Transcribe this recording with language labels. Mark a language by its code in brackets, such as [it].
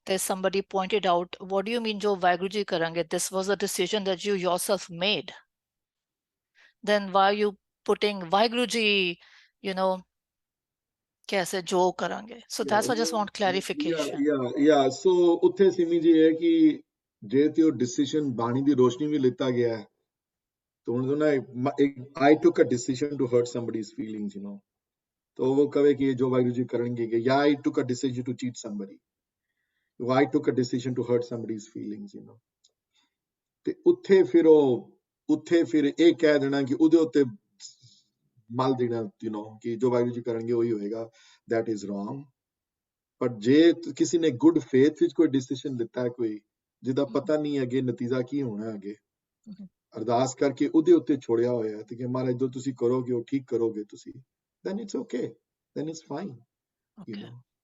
[en] There's somebody pointed out, what do you mean [pa] jo Vaheguru ji karange? [en] This was a decision that you yourself made. then why are you putting Vaheguru Ji, you know, [pa] kaise jo karange? [en] So that's why I just want clarification. yeah. [pa] So ਉੱਥੇ ਸਿਮੀ ਜੀ ਇਹ ਕਿ ਜੇ ਤੇ ਉਹ decision ਬਾਣੀ ਦੀ ਰੋਸ਼ਨੀ ਵੀ ਲਿੱਤਾ ਗਿਆ ਹੈ तो [en] I took a decision to hurt somebody's feelings, you know. [hi] तो वो कहे कि जो वाहिगुरु जी करेंगे कि [en] yeah, I took a decision to cheat somebody. I took a decision to hurt somebody's feelings, you know. [pa] ਤੇ ਉੱਥੇ ਫਿਰ ਇਹ ਕਹਿ ਦੇਣਾ ਕਿ ਉਹਦੇ ਉੱਤੇ ਮਲ ਦੇਣਾ, you know, ਕਿ ਜੋ ਵਾਹਿਗੁਰੂ ਜੀ ਕਰਨਗੇ ਉਹੀ ਹੋਏਗਾ, [en] that is wrong. [pa] ਪਰ ਜੇ ਕਿਸੇ ਨੇ ਗੁੱਡ ਫੇਥ ਵਿੱਚ ਕੋਈ ਡਿਸੀਜਨ ਲਿੱਤਾ ਹੈ ਕੋਈ ਜਿਹਦਾ ਪਤਾ ਨਹੀਂ ਅੱਗੇ ਨਤੀਜਾ ਕੀ ਹੋਣਾ ਅੱਗੇ, ਅਰਦਾਸ ਕਰਕੇ ਉਹਦੇ ਉੱਤੇ ਛੋੜਿਆ ਹੋਇਆ ਤੇ ਕਿ ਮਹਾਰਾਜ ਜੋ ਤੁਸੀਂ ਕਰੋਗੇ ਉਹ ਠੀਕ ਕਰੋਗੇ ਤੁਸੀਂ, [en] then it's okay, then it's fine, you know.